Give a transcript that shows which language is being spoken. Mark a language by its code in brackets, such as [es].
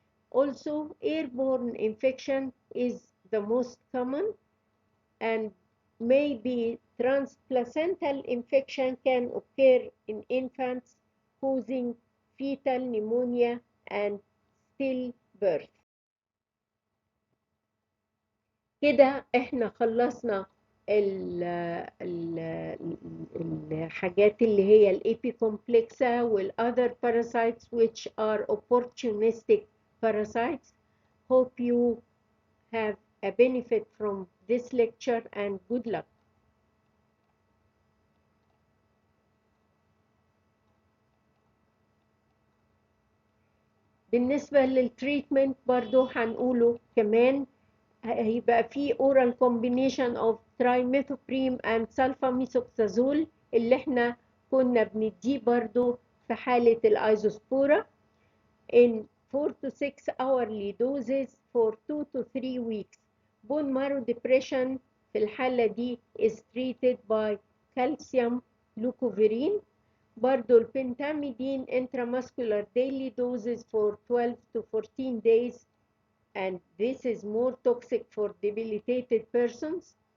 [en] Also, airborne infection is the most common, and maybe transplacental infection can occur in infants, causing fetal pneumonia and stillbirth. [ar] كده احنا خلصنا الحاجات اللي هي الابيكومبلكسا وال [en] other parasites which are opportunistic parasites. Hope you have a benefit from this lecture and good luck. [ar] بالنسبة للتريتمنت برضو هنقوله كمان هيبقى في [en] oral combination of trimethoprim and sulfamethoxazole [ar] اللي احنا كنا بنديه برضو في حالة الايزوسبورا [en] in 4 to 6 hourly doses for 2 to 3 weeks. Bone marrow depression [ar] في الحالة دي [en] is treated by calcium leucovorin. [ar] برضو البنتاميدين [en] intramuscular daily doses for 12 to 14 days, and this is more toxic for debilitated persons.